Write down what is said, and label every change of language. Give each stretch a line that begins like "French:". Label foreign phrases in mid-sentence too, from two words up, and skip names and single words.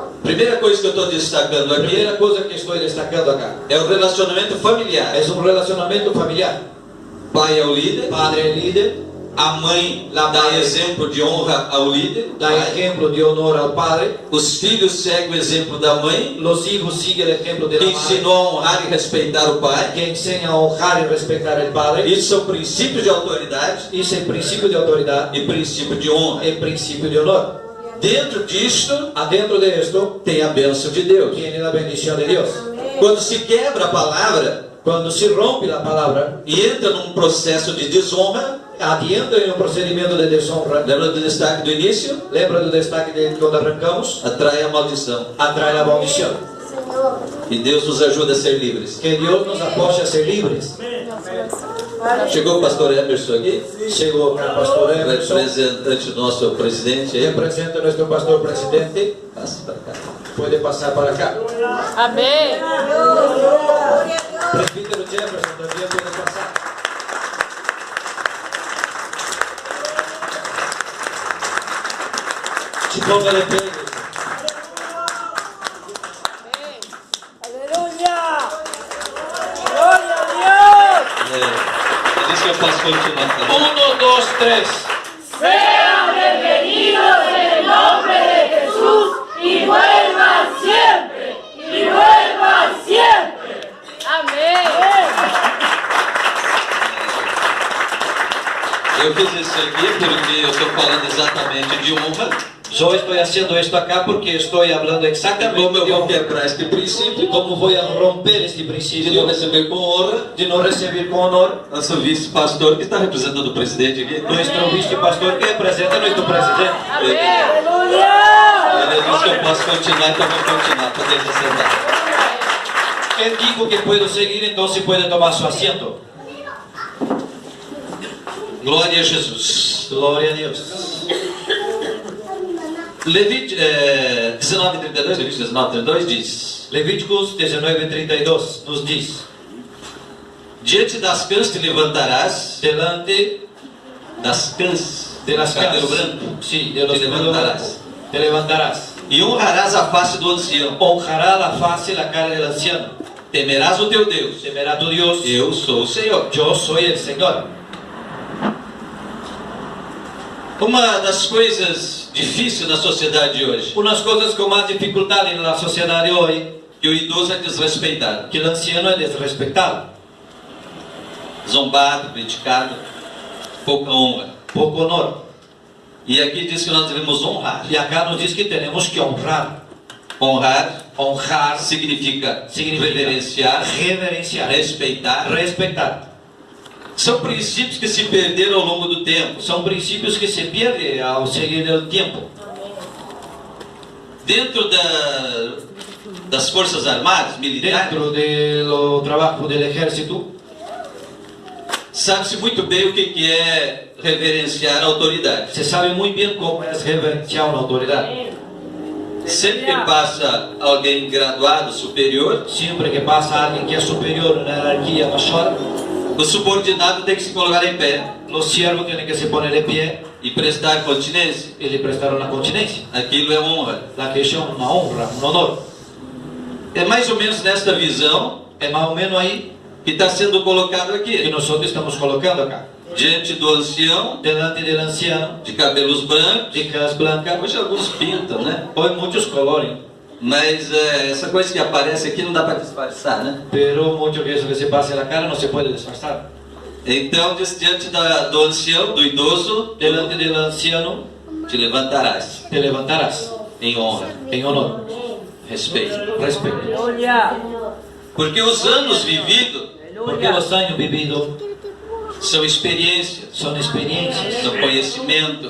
Portuguese: Primeira coisa que eu estou destacando
Spanish: La
Portuguese: aqui
Spanish: primera cosa que estoy destacando acá
Portuguese: é o relacionamento familiar.
Spanish: es un relacionamiento familiar.
Portuguese: Pai é o líder,
Spanish: Padre líder,
Portuguese: a mãe dá exemplo de honra ao líder, da pai.
Spanish: ejemplo de honor al padre,
Portuguese: Os filhos seguem o exemplo da mãe,
Spanish: los hijos siguen el ejemplo de
Portuguese: que
Spanish: la madre,
Portuguese: ensinou a honrar e respeitar o pai.
Spanish: que enseña a honrar y respetar al padre.
Portuguese: Isso são princípios de autoridade Isso é princípio de autoridade, e princípio de honra. é princípio de honor. Dentro disto
Spanish: Adentro de esto
Portuguese: tem a bênção de Deus.
Spanish: tiene la bendición de Dios.
Portuguese: Quando se quebra a palavra
Spanish: Cuando se rompe la palabra,
Portuguese: e entra num processo de desonra,
Spanish: adientra en un procedimiento de deshonra.
Portuguese: lembra do destaque do início? Lembra do destaque
Spanish: de cuando arrancamos?
Portuguese: Atrai a maldição.
Spanish: Atrae la maldición.
Portuguese: E Deus nos ajuda a ser livres.
Spanish: Que Dios nos apoye a ser libres.
Portuguese: Chegou o pastor Emerson aqui,
Spanish: Llegó el pastor Emerson,
Portuguese: representante do nosso presidente aí.
Spanish: representa a nuestro pastor presidente.
Portuguese: Passa para cá.
Spanish: Puede pasar para acá.
Portuguese: Amém.
Spanish: Presbítero Jefferson también puede pasar. Se ponga de pie.
Portuguese: Aleluia. Glória a Deus. Ele disse que eu posso continuar falando. 1, 2, 3.
Spanish: Sean bienvenidos en el nombre de Jesús y vuelvan siempre, y vuelvan siempre.
Portuguese: Amém. Eu fiz isso aqui porque eu estou falando exatamente de honra.
Spanish: Yo estoy haciendo esto acá porque estoy hablando
Portuguese: Como
Spanish: exactamente
Portuguese: eu
Spanish: de
Portuguese: vou
Spanish: honra.
Portuguese: quebrar este princípio
Spanish: ¿Cómo voy a romper este
Portuguese: de não
Spanish: principio
Portuguese: receber com honra.
Spanish: de no recibir con honor?
Portuguese: Nosso vice-pastor que está representando o presidente aqui.
Spanish: Nuestro vicepastor que representa a nuestro presidente.
Portuguese: Amém. Aleluia. Ele disse que eu posso continuar, então vou continuar.
Spanish: Poder sentar. Él dijo que puedo seguir, entonces puede tomar su asiento.
Portuguese: Glória a Jesus.
Spanish: Gloria a Dios.
Portuguese: Levítico 19:32, Levítico 19:32 diz:
Spanish: Levíticos 19:32 nos diz:
Portuguese: Diante das cãs te levantarás,
Spanish: delante
Portuguese: das cãs,
Spanish: de las
Portuguese: cabelo
Spanish: casas,
Portuguese: branco,
Spanish: sí, de los
Portuguese: te
Spanish: cabellos
Portuguese: levantarás,
Spanish: blancos, te levantarás,
Portuguese: e honrarás a face do ancião.
Spanish: honrará la faz y la cara del anciano,
Portuguese: Temerás o teu Deus.
Spanish: temerá a tu Dios.
Portuguese: Eu sou o Senhor.
Spanish: Yo soy el Señor.
Portuguese: Uma das coisas difíceis na sociedade de hoje,
Spanish: Unas cosas con más dificultad en la sociedad de hoy,
Portuguese: que o idoso é desrespeitado.
Spanish: que el anciano es desrespetado.
Portuguese: zombado, criticado, pouca honra.
Spanish: poco honor.
Portuguese: E aqui diz que nós devemos honrar.
Spanish: Y acá nos dice que tenemos que honrar.
Portuguese: Honrar
Spanish: Honrar
Portuguese: significa
Spanish: significa
Portuguese: reverenciar,
Spanish: reverenciar,
Portuguese: respeitar.
Spanish: respetar.
Portuguese: São princípios que se perderam ao longo do tempo.
Spanish: Son principios que se pierden al seguir el tiempo.
Portuguese: Dentro das Forças Armadas, militares,
Spanish: Dentro de los trabajos del ejército,
Portuguese: sabe-se muito bem o que é reverenciar a autoridade.
Spanish: se sabe muy bien cómo es reverenciar una autoridad.
Portuguese: Sempre que passa alguém graduado, superior,
Spanish: Siempre que pasa alguien que es superior, una jerarquía mayor,
Portuguese: o subordinado tem que se colocar em pé
Spanish: los siervos tienen que se poner de pie
Portuguese: e prestar continência.
Spanish: y le prestar una continencia.
Portuguese: Aquilo é honra.
Spanish: La que es una honra, un honor.
Portuguese: É mais ou menos nesta visão
Spanish: Es más o menos ahí
Portuguese: que está sendo colocado
Spanish: que
Portuguese: aqui.
Spanish: nosotros estamos colocando acá.
Portuguese: Diante do ancião,
Spanish: Delante del anciano,
Portuguese: de cabelos brancos.
Spanish: de caras blancas,
Portuguese: Hoje alguns pintam, né?
Spanish: hoy muchos coloran,
Portuguese: Mas essa coisa que aparece aqui não dá para disfarçar, né?
Spanish: pero mucho que eso que se pasa en la cara no se puede disfrazar.
Portuguese: Então, diz diante do ancião, do idoso,
Spanish: Delante del anciano
Portuguese: te levantarás
Spanish: te levantarás
Portuguese: em honra,
Spanish: en honor,
Portuguese: respeito.
Spanish: respeto. Aleluya.
Portuguese: Porque os anos vividos
Spanish: Porque los años vividos
Portuguese: são experiências,
Spanish: son experiencias,
Portuguese: são conhecimento.